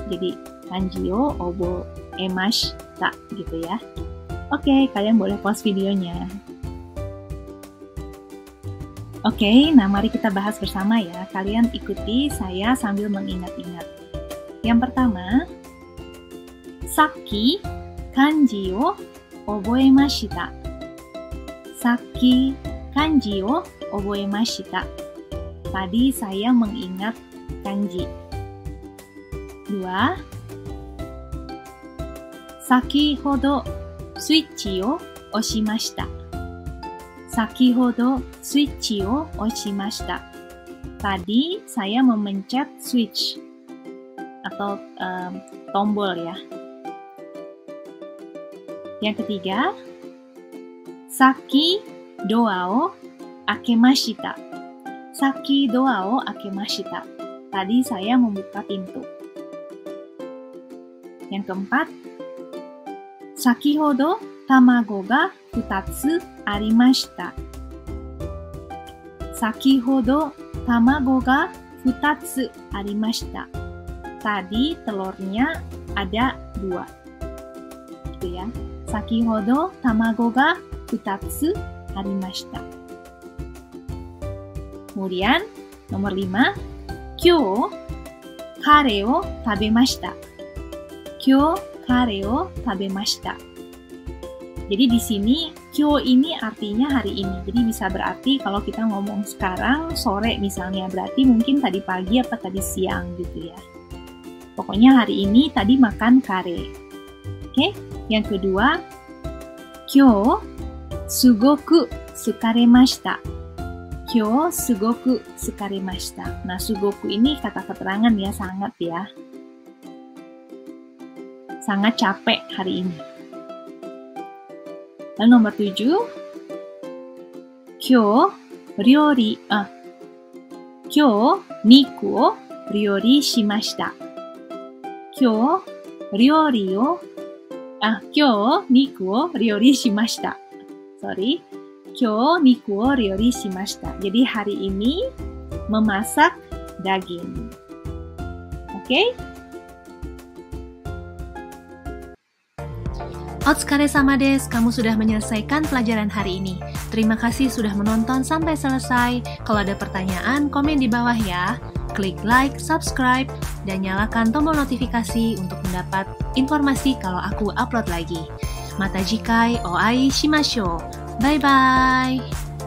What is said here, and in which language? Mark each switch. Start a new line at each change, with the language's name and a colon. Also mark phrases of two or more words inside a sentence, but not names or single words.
Indonesian: Jadi
Japanese: 漢字を覚えました
Indonesian: gitu ya. Oke, kalian boleh pause videonya. Oke, nah mari kita bahas bersama ya. Kalian ikuti saya sambil mengingat-ingat. Yang pertama,
Japanese: さき漢字を覚えました. さき漢字を覚えました.
Indonesian: Tadi saya mengingat kanji. 2.
Japanese: 先ほどスイッチを押しました。先ほどスイッチを押しました。
Indonesian: Tadi saya memencet switch atau tombol ya. Yang ketiga,
Japanese: さきドアを開けました. さきドアを開けました.
Indonesian: Tadi saya membuka pintu. Yang keempat,
Japanese: 先ほど卵が2つありました。先ほど卵が2つありました。
Indonesian: Tadi telurnya ada 2. Gitu ya.
Japanese: 先ほど卵が2つありました。
Indonesian: Kemudian nomor 5,
Japanese: 今日カレーを食べました。今日カレーを食べました。
Indonesian: Jadi di sini kyo ini artinya hari ini. Jadi bisa berarti kalau kita ngomong sekarang sore misalnya, berarti mungkin tadi pagi atau tadi siang gitu ya. Pokoknya hari ini tadi makan kare. Oke, yang kedua,
Japanese: 今日すごく疲れました。今日すごく疲れました。
Indonesian: Nah, sugoku ini kata keterangan ya, sangat ya. Sangat capek hari ini. Lalu nomor 7.
Japanese: 今日肉を料理しました。今日肉を料理しました。Sorry. 今日肉を料理しました。
Indonesian: Jadi hari ini memasak daging. Oke?
Japanese: お疲れ様です,
Indonesian: kamu sudah menyelesaikan pelajaran hari ini. Terima kasih sudah menonton sampai selesai. Kalau ada pertanyaan, komen di bawah ya. Klik like, subscribe, dan nyalakan tombol notifikasi untuk mendapat informasi kalau aku upload lagi.
Japanese: また次回お会いしましょう.
Indonesian: Bye-bye!